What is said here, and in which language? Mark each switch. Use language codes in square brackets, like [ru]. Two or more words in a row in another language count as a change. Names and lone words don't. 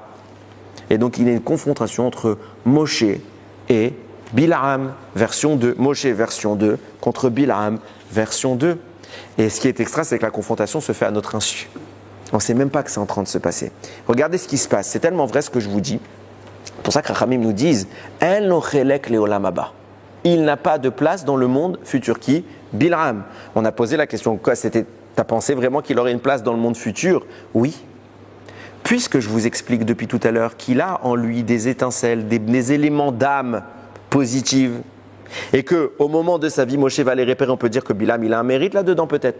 [fr] Et donc il y a une confrontation entre Moshe et Bil'am, version 2. Moshe version 2 contre Bil'am version 2. Et ce qui est extra, c'est que la confrontation se fait à notre insu. On ne sait même pas que c'est en train de se passer. Regardez ce qui se passe. C'est tellement vrai ce que je vous dis. C'est pour ça que Rachamim nous disent [he] אין לו חלק לעולם הבא. [fr] Il n'a pas de place dans le monde futur. Qui? Bil'am. On a posé la question, quoi, t'as pensé vraiment qu'il aurait une place dans le monde futur? Oui. Puisque je vous explique depuis tout à l'heure qu'il a en lui des étincelles, des éléments d'âme positive, et qu'au moment de sa vie, Moshe va les repérer, on peut dire que Bil'am, il a un mérite là-dedans peut-être.